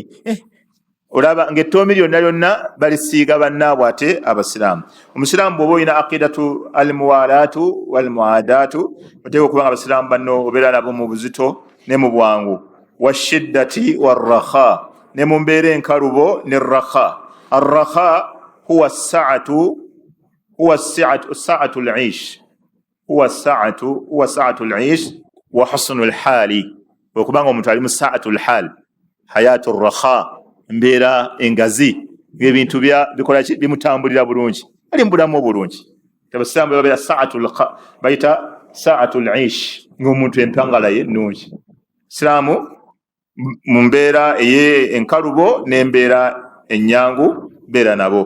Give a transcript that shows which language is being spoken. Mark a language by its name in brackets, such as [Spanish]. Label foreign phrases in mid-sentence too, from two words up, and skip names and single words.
[Ganda] Olaba ng'ettoomi lyonna balisiiga bannaabwe ate abasiraamu. Omusiraamu bw'oba olina [Arabic] عقيدة الموالاة والمعاداة, [Ganda] oteeka okuba nga abasiraamu banno obeera nabo mu buzito ne mu bwangu. [Arabic] والشدة والراحة, [Ganda] ne mu mbeera enkalubo ne raha. [Arabic] الراحة هي سعة العيش هي سعة العيش وحسن الحال, [Ganda] okubanga omuntu ali mu [Arabic] سعة الحال حياة راحة, [Ganda] mbeera engazi, ng'ebintu bikola ki, bimutambulira bulungi, ali mu bulamu obulungi. Abasiraamu babeera bayita [Arabic] سعة العيش, [Ganda] ng'omuntu empangala ye ennungi. Siraamu mu mbeera enkalubo n'embeera ennyangu beera nabo.